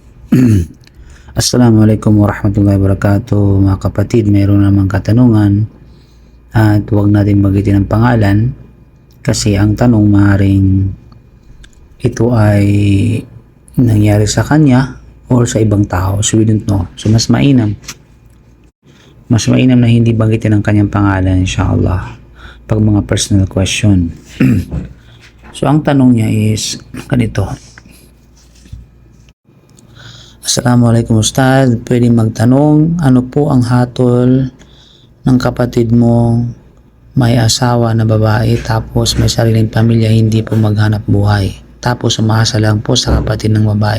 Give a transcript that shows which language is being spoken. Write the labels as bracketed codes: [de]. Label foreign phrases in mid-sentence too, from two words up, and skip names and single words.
[ar] السلام عليكم ورحمة الله وبركاته. [tl] Mga kapatid, mayroon namang katanungan at huwag natin magitin ang pangalan kasi ang tanong maaaring ito ay nangyari sa kanya or sa ibang tao. [en] So we don't know. [tl] So mas mainam na hindi banggitin ang kanyang pangalan, inshallah, pag mga personal question. So ang tanong niya is ganito. Assalamualaikum Ustad, pwede magtanong, ano po ang hatol ng kapatid mo may asawa na babae tapos may sariling pamilya, hindi po maghanap buhay, tapos umaasa lang po sa kapatid ng babae?